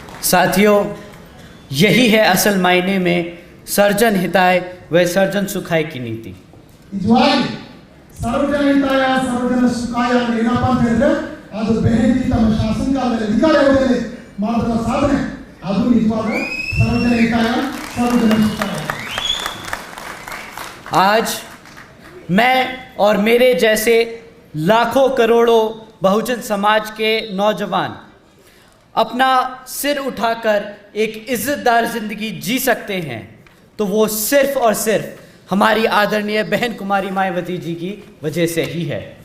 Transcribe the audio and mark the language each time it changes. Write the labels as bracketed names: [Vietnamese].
[Hindi] साथियों, यही है असल मायने में सर्जन हिताय व सर्जन सुखाय की नीति। [Kannada] ನಿಜವಾಗಿ ಸರ್ವಜನ ಹಿತಾಯ ಸರ್ವಜನ ಸುಖಾಯ ಅಂದ್ರೆ ಏನಪ್ಪ ಅಂತ ಹೇಳಿದ್ರೆ ಅದು ಬೆಹೆಂದಿ ತಮ್ಮ ಶಾಸನಕಾಲದಲ್ಲಿ ಅಧಿಕಾರ ಅವಧಿಯಲ್ಲಿ ಮಾಡಿದ ಸಾಧನೆ, ಅದು ನಿಜವಾದ ಸರ್ವಜನ ಹಿತಾಯ ಸರ್ವಜನ ಸುಖಾಯ. [Hindi] आज मैं और मेरे जैसे लाखों करोड़ों बहुजन समाज के नौजवान अपना सिर उठाकर एक इज्जतदार जिंदगी जी सकते हैं तो वो सिर्फ और सिर्फ हमारी आदरणीय बहन कुमारी मायावती जी की वजह से ही है।